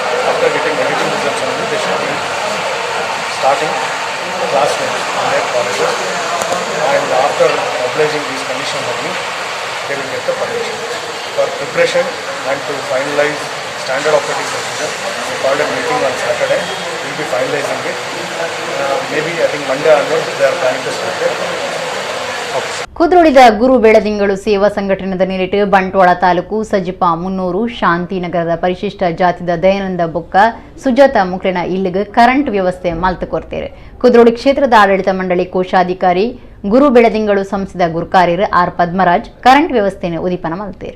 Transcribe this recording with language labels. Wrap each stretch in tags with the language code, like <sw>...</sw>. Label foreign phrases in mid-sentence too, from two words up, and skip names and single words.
<en>After getting negative results only, they should be starting classrooms in their colleges, and after obliging these conditions only, they will get the permission. For preparation and to finalize standard operating procedure, we called a meeting on Saturday. We will be finalizing it. Maybe I think Monday onwards they are planning to start it.</en> <tcy>ಕುದ್ರೋಳಿದ ಗುರು ಬೆಳದಿಂಗಳು ಸೇವಾ ಸಂಘಟನೆದ ನೀರಿಟ್ಟು ಬಂಟ್ವಾಳ ತಾಲೂಕು ಸಜಿಪ 300 ಶಾಂತಿನಗರದ ಪರಿಶಿಷ್ಟ ಜಾತಿದ ದಯಾನಂದ ಬೊಕ್ಕ ಸುಜಾತ ಮುಕ್ಲೆನ ಇಲ್ಲಿಗೆ ಕರೆಂಟ್ ವ್ಯವಸ್ಥೆ ಮಲ್ತು ಕೊಡ್ತೇವೆ ಕುದ್ರೋಳಿ ಕ್ಷೇತ್ರದ ಆಡಳಿತ ಮಂಡಳಿ ಕೋಶಾಧಿಕಾರಿ ಗುರು ಬೆಳದಿಂಗಳು ಸಂಸ್ಥೆದ ಗುರುಕಾರ್ಯರು ಆರ್ ಪದ್ಮರಾಜ್ ಕರೆಂಟ್ ವ್ಯವಸ್ಥೆಯನ್ನು ಉದಿಪನ ಮಲ್ತೇರು.</tcy>